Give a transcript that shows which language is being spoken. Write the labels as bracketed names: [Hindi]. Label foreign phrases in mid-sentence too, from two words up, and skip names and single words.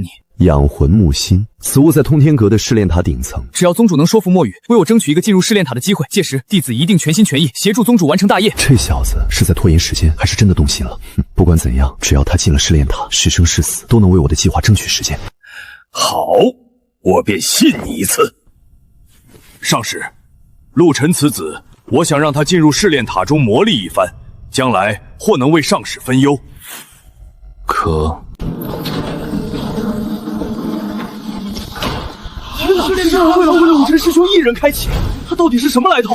[Chinese] 養魂木心，此物在通天閣的試煉塔頂層。只要宗主能說服墨雨，為我爭取一個進入試煉塔的機會，屆時弟子一定全心全意協助宗主完成大業。這小子是在拖延時間，還是真的動心了？不管怎樣，只要他進了試煉塔，是生是死，都能為我的計劃爭取時間。好，我便信你一次。上使，陆晨此子，我想让他进入试炼塔中磨砺一番，将来或能为上使分忧。可试炼塔为了陆晨师兄一人开启，他到底是什么来头？